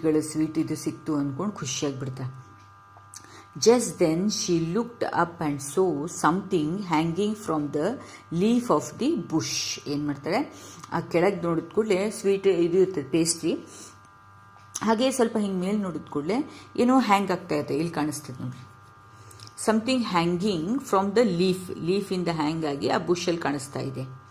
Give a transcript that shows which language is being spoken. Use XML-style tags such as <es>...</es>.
<kn>Sweet ಇದು ಸಿಕ್ತು ಅಂದ್ಕೊಂಡು ಖುಷಿಯಾಗಿಬಿಡ್ತಾರೆ.</kn> <en>Just then she looked up and saw something hanging from the leaf of the bush.</en> <kn>ಏನು ಮಾಡ್ತಾಳೆ, ಆ ಕೆಳಗೆ ನೋಡಿದ ಕೂಡಲೇ ಸ್ವೀಟ್ ಇದು ಇರ್ತದೆ ಪೇಸ್ಟ್ರಿ, ಹಾಗೆ ಸ್ವಲ್ಪ ಹಿಂಗೆ ಮೇಲೆ ನೋಡಿದ ಕೂಡಲೇ ಏನೋ ಹ್ಯಾಂಗ್ ಆಗ್ತಾ ಇದೆ, ಇಲ್ಲಿ ಕಾಣಿಸ್ತದೆ ನೋಡಿ.</kn> <en>something hanging from the</en> <kn>ಲೀಫಿಂದ ಹ್ಯಾಂಗ್ ಆಗಿ ಆ ಬುಷಲ್ಲಿ ಕಾಣಿಸ್ತಾ ಇದೆ.</kn>